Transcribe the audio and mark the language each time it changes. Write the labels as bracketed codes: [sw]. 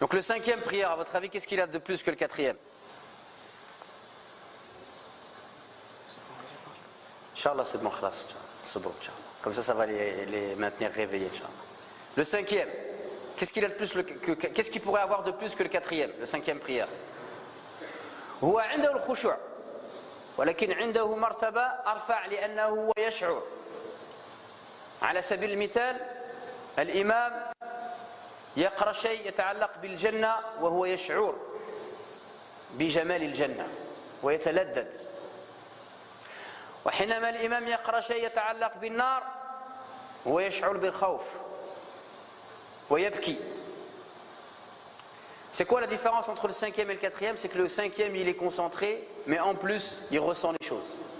[fr] Donc le cinquième prière, à votre avis, qu'est-ce qu'il a de plus que le quatrième? Inch'Allah, c'est bon, khlas. Sabr, Inch'Allah. Comme ça va les maintenir réveillés, Inch'Allah. Le cinquième, qu'est-ce qu'il a de plus qu'est-ce qu'il pourrait avoir de plus que le quatrième, le cinquième prière? [ar] هو عنده الخشوع ولكن عنده مرتبة أرفع لأنه هو يشعر. على سبيل المثال الإمام يقرأ شيء يتعلق بالجنة وهو يشعر بجمال الجنة ويتلذذ. وحينما الإمام يقرأ شيء يتعلق بالنار ويشعر بالخوف ويبكي. [fr] C'est quoi la différence entre le cinquième et le quatrième? C'est que le cinquième, il est concentré, mais en plus, il ressent les choses.